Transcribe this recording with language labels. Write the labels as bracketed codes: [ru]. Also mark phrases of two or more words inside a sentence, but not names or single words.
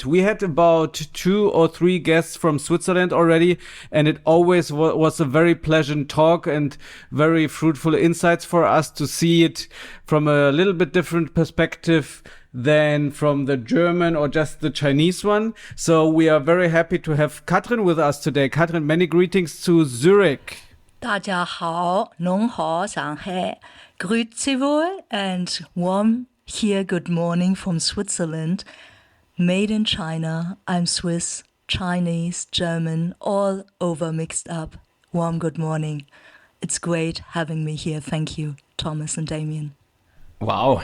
[en] We had about 2 or 3 guests from Switzerland already, and it always was a very pleasant talk and very fruitful insights for us to see it from a little bit different perspective than from the German or just the Chinese one. So we are very happy to have Katrin with us today. Katrin, many greetings to Zurich. [zh] 大家好，侬好，上海， [gsw] grüezi wohl, [en] and warm here good morning from Switzerland. Made in China, I'm Swiss, Chinese, German, all over mixed up. Warm good morning. It's great having me here. Thank you, Thomas and Damien. Wow.